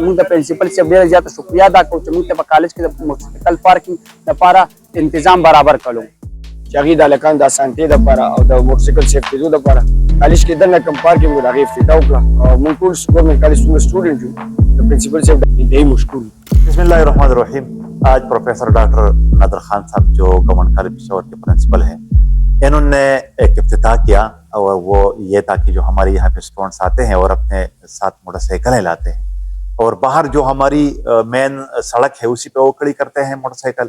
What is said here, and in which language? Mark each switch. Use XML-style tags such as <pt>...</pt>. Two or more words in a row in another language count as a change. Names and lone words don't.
<ps>مونږ د پرنسپل صاحب ډېره زیاته شکریه ادا کوو چې مونږ ته په کالج کې د موټرسایکل پارکینګ لپاره انتظام برابر کړو، چې هغې د هلکانو د اسانتۍ دپاره او د موټرسایکل سیفټېدو دپاره کالج کې دننه کوم پارکینګ و د هغې افتتاح وکړه. او مونږ ټول ګورنمنټ کالج څومره سټوډنټ یو د پرنسپل صاحب انتهایي مشکور یو.</ps> <ar>بسم اللہ الرحمن الرحیم.</ar> <ur>آج پروفیسر ڈاکٹر نادر خان صاحب جو گورنمنٹ کالج پشاور کے پرنسپل ہیں، انہوں نے ایک افتتاح کیا اور وہ یہ تھا کہ جو ہمارے یہاں پہ اسٹوڈنٹس آتے ہیں اور اپنے ساتھ موٹر سائیکلیں لاتے ہیں اور باہر جو ہماری مین سڑک ہے اسی پہ وہ کھڑی کرتے ہیں موٹر سائیکل.</ur>